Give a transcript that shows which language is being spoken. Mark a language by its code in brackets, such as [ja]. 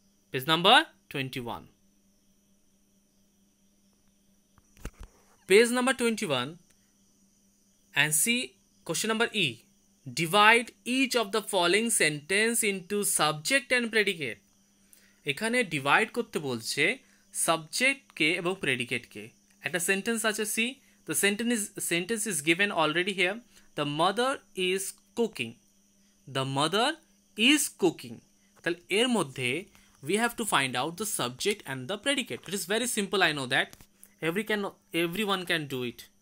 [en] Page number 21. Page number 21 and see question number E. Divide each of the following sentence into subject and predicate. [bn] এখানে divide করতে বলছে সাবজেক্টকে এবং প্রেডিকেটকে। একটা sentence আছে C, [en] the sentence is given already here. The mother is cooking. The mother is cooking. [bn] তাহলে এর মধ্যে [en] we have to find out the subject and the predicate. It is very simple, I know that. Everyone can do it.